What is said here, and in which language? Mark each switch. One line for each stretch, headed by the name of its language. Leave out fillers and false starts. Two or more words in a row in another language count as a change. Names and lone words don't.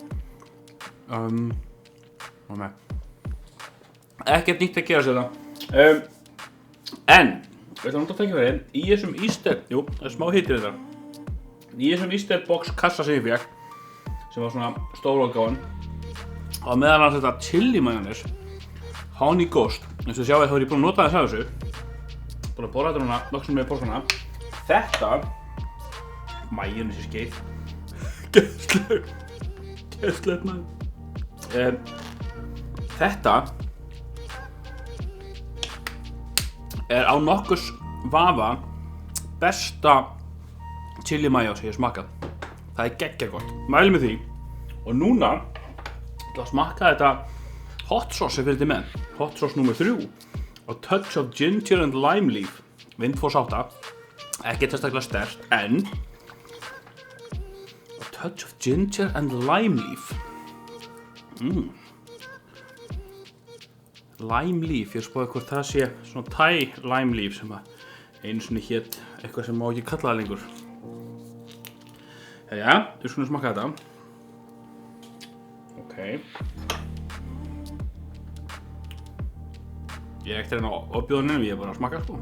Icelandic: Ekkert nýtt að gera sér það. En, við ætlum að taka fyrir í þessum Easter, það er smá hitir þetta. Í þessum
English: Easter box
Icelandic: kassa sem ég fékk, sem var svona stórútgáfan, og meðal annars þetta
English: chili mayonnaise, honey ghost.
Icelandic: Eins og sjáið þá er ég búinn að nota þess að þessu. Búinn að borða þetta núna nokkrum með páskana. Þetta, mayonnaise skeið. Geðslegt maður. Þetta er á nokkurs vafa besta
English: chili mayo
Icelandic: sem ég hef smakkað. Það er geggjað gott. Mæli með því. Og núna ætla að smakka þetta
English: hot sauce
Icelandic: sem fylgdi með.
English: Hot sauce nummer 3. A touch of ginger and lime leaf.
Icelandic: Vindfoss 8. Ekki sérstaklega sterkt, en
English: a touch of ginger and lime leaf. Lime leaf,
Icelandic: ég spáði hvort það sé svona
English: Thai lime leaf
Icelandic: sem að einu sinni hét eitthvað sem má ekki kalla það lengur. Jæja, við skulum smakka þetta. Ok. Ég er ekkert að reyna að opbjóða neinum, ég er bara að smakka sko.